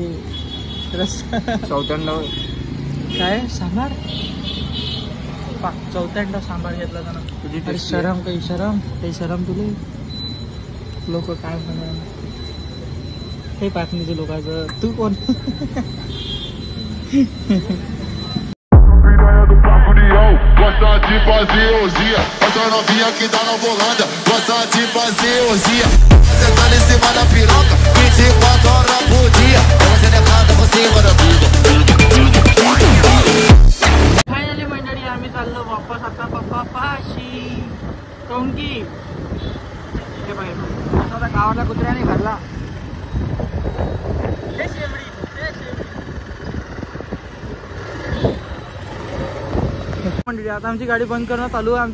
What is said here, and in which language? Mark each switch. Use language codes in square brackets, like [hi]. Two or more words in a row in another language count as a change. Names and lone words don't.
[mr] हे रस्सा चौथ्यांदा काय सांबार चौथ्यांदा सांबार घेतला त्यानं. तुझी अरे शरम काही शरम तुले. लोक काय म्हणा हे पाकणीचे लोकांचं. तू कोण? [pt] Gosta de fazer orgia, essa novinha que tá na Volândia. Gosta de fazer orgia, você tá em cima da piroca 24 horas por dia. Você decada por cima da vida. [mr] फायनली मंडळी आम्ही चाललो वापस आता पप्पापाशी. काऊन की हे बघ आता गावाला कुत्र्याने घालला. मंडळी आता आमची गाडी बंद करणं चालू आहे.